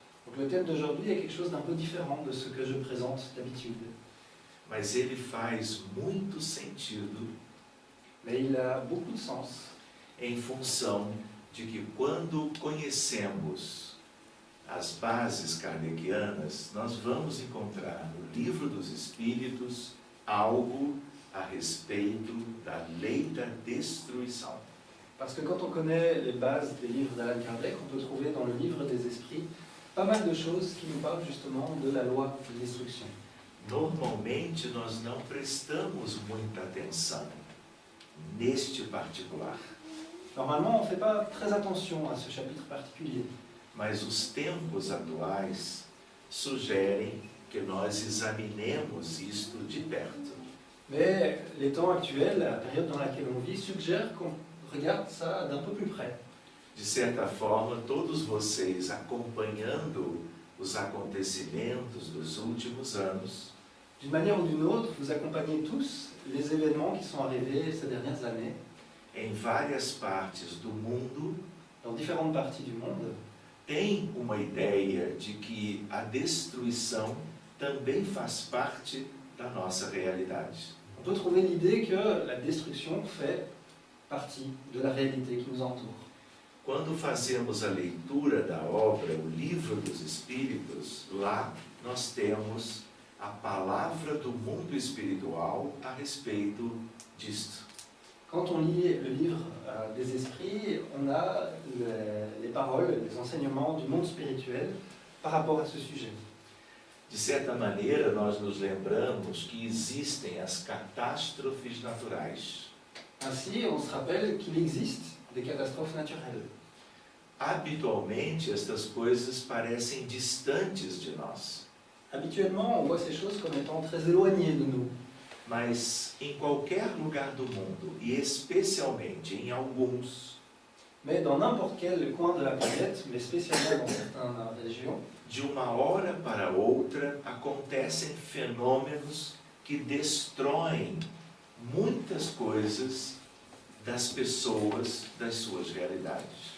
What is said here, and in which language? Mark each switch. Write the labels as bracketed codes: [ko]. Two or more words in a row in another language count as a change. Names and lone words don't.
[fr] Donc le thème d'aujourd'hui est quelque chose d'un peu différent de ce que je présente d'habitude. [pt] Mas ele faz muito sentido [fr] Mais il a beaucoup de sens [pt] em função de que quando conhecemos as bases kardecianas, nós vamos encontrar no Livro dos Espíritos algo a respeito da lei da destruição. [fr] parce que quand on connaît les bases des livres d'Allan Kardec, on peut trouver dans le livre des esprits pas mal de choses qui nous parlent justement de la loi de destruction. [pt] Normalmente nós não prestamos muita atenção neste particular, [fr] Normalement, on ne fait pas très attention à ce chapitre particulier, [pt] mas os tempos atuais sugerem que nós examinemos isto de perto. [fr] mais les temps actuels, la période dans laquelle on vit, suggèrent qu'on regarde ça d'un peu plus près. [pt] De certa forma, todos vocês acompanhando os acontecimentos dos últimos anos, [fr] D'une manière ou d'une autre, vous accompagnez tous les événements qui sont arrivés ces dernières années [pt] em várias partes do mundo, [fr] dans différentes parties du monde. [pt] têm uma ideia de que a destruição também faz parte da nossa realidade. [fr] On peut trouver l'idée que la destruction fait partie de la réalité qui nous entoure. [pt] Quando fazemos a leitura da obra O Livro dos Espíritos, lá nós temos a palavra do mundo espiritual a respeito disto. [fr] Quand on lit le livre des esprits, on a les paroles, les enseignements du monde spirituel par rapport à ce sujet. [pt] De certa maneira, nós nos lembramos que existem as catástrofes naturais. [fr] Ainsi, on se rappelle qu'il existe des catastrophes naturelles. [pt] Habitualmente, estas coisas parecem distantes de nós, [fr] Habituellement, on voit ces choses comme étant très éloignées de nous. [pt] mas em qualquer lugar do mundo, e especialmente em alguns, [fr] Mais dans n'importe quel coin de la planète, mais spécialement dans certaines régions, [pt] de uma hora para outra, acontecem fenômenos que destroem muitas coisas das pessoas, das suas realidades.